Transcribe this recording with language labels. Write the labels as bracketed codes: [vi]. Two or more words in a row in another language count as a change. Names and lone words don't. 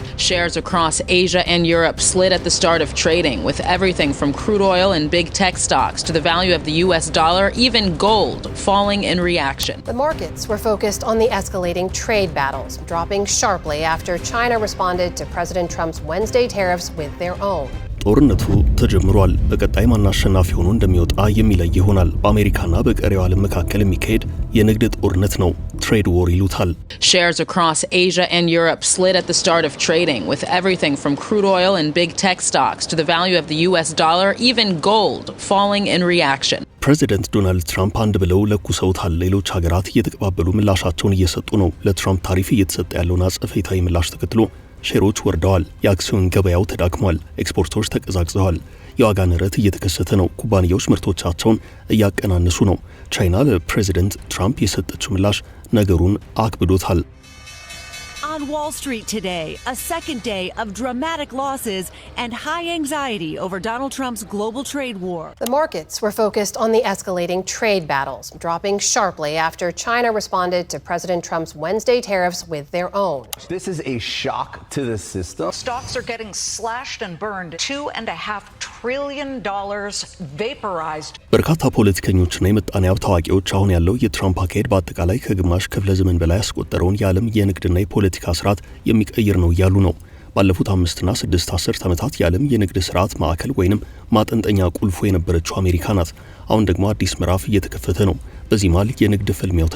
[en] Shares across Asia and Europe slid at the start of trading, with everything from crude oil and big tech stocks to the value of the US dollar, even gold, falling in reaction. The markets were focused on the escalating trade battles, dropping sharply after China responded to President Trump's Wednesday tariffs with their own. [am] ጦርነቱ ተጀምሯል። በቀጣይ ማን አሸናፊ ሆኖ እንደሚወጣ የሚለይ ይሆናል። በአሜሪካና በቀሪው ዓለም መካከል የሚካሄድ የንግድ ጦርነት ነው። [en] trade war [am] ይሉታል። [en] Shares across Asia and Europe slid at the start of trading, with everything from crude oil and big tech stocks to the value of the US dollar, even gold, falling in reaction. [am] ፕሬዚደንት ዶናልድ ትራምፕ አንድ ብለው ለኩሰውታል። ሌሎች ሀገራት እየተቀባበሉ ምላሻቸውን እየሰጡ ነው። ለትራምፕ ታሪፍ እየተሰጠ ያለውን አጸፋዊ ምላሽ ተከትሎ ሼሮች ወርደዋል። የአክሲዮን ገበያው ተዳክሟል። ኤክስፖርቶች ተቀዛቅዘዋል። የዋጋ ንረት እየተከሰተ ነው። ኩባንያዎች ምርቶቻቸውን እያቀናነሱ ነው። ቻይና ለፕሬዚደንት ትራምፕ የሰጠችው ምላሽ ነገሩን አክብዶታል። [en] On Wall Street today, a second day of dramatic losses and high anxiety over Donald Trump's global trade war. The markets were focused on the escalating trade battles, dropping sharply after China responded to President Trump's Wednesday tariffs with their own. This is a shock to the system. Stocks are getting slashed and burned. $2.5 trillion vaporized. [am] በርካታ ፖለቲከኞችና የምጣኔ ሀብት አዋቂዎች አሁን ያለው የትራምፕ አካሄድ በአጠቃላይ ከግማሽ ክፍለ ዘመን በላይ ያስቆጠረውን የዓለም የንግድና የፖለቲካ ስርዓት የሚቀይር ነው እያሉ ነው። ባለፉት 5 እና 6 አስርት ዓመታት የዓለም የንግድ ስርዓት ማዕከል ወይንም ማጠንጠኛ ቁልፎ የነበረችው አሜሪካ ናት። አሁን ደግሞ አዲስ ምዕራፍ እየተከፈተ ነው። በዚህ መሃል የንግድ ፍልሚያው